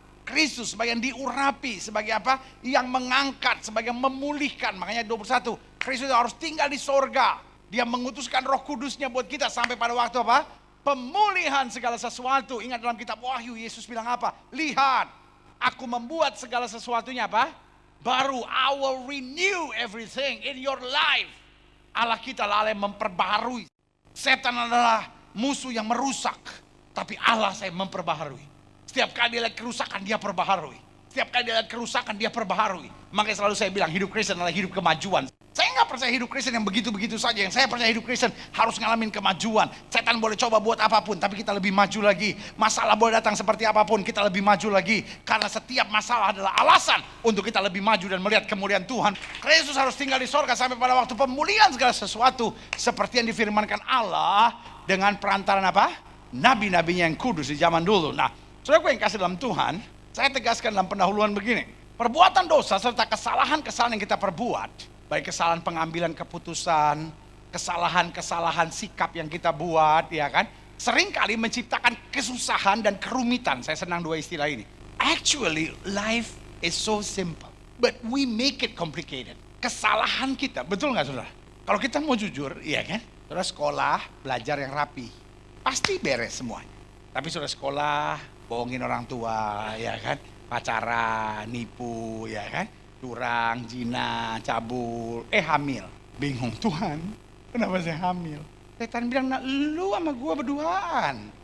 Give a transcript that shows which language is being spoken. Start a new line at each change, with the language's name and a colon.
Indonesian: Kristus, sebagai yang diurapi, sebagai apa? Yang mengangkat, sebagai yang memulihkan. Makanya 21, Kristus harus tinggal di sorga. Dia mengutuskan Roh Kudusnya buat kita sampai pada waktu apa? Pemulihan segala sesuatu. Ingat dalam kitab Wahyu, Yesus bilang apa? Lihat, aku membuat segala sesuatunya apa? Baru.
English: I will renew everything in your life.
Indonesian: Allah kita adalah Allah yang memperbaharui. Setan adalah musuh yang merusak, tapi Allah saya memperbaharui. Setiap kali dia lihat kerusakan, dia perbaharui. Setiap kali dia lihat kerusakan, dia perbaharui. Makanya selalu saya bilang, hidup Kristen adalah hidup kemajuan. Saya nggak percaya hidup Kristen yang begitu-begitu saja. Yang saya percaya hidup Kristen harus ngalamin kemajuan. Setan boleh coba buat apapun, tapi kita lebih maju lagi. Masalah boleh datang seperti apapun, kita lebih maju lagi. Karena setiap masalah adalah alasan untuk kita lebih maju dan melihat kemuliaan Tuhan. Kristus harus tinggal di sorga sampai pada waktu pemulihan segala sesuatu. Seperti yang difirmankan Allah dengan perantaran apa? Nabi-nabinya yang kudus di zaman dulu. Nah, saudaraku yang kasih dalam Tuhan, saya tegaskan dalam pendahuluan begini. Perbuatan dosa serta kesalahan-kesalahan yang kita perbuat, baik kesalahan pengambilan keputusan, kesalahan-kesalahan sikap yang kita buat, ya kan? Seringkali menciptakan kesusahan dan kerumitan. Saya senang dua istilah ini.
English: Actually, life is so simple, but we make it complicated.
Indonesian: Kesalahan kita, betul nggak saudara? Kalau kita mau jujur, iya kan? Saudara sekolah, belajar yang rapi, pasti beres semuanya. Tapi saudara sekolah, bohongin orang tua, ya kan? Pacaran, nipu, ya kan? Curang, zina, cabul, hamil. Bingung, Tuhan, kenapa saya hamil? Setan bilang, nah lu sama gua berduaan.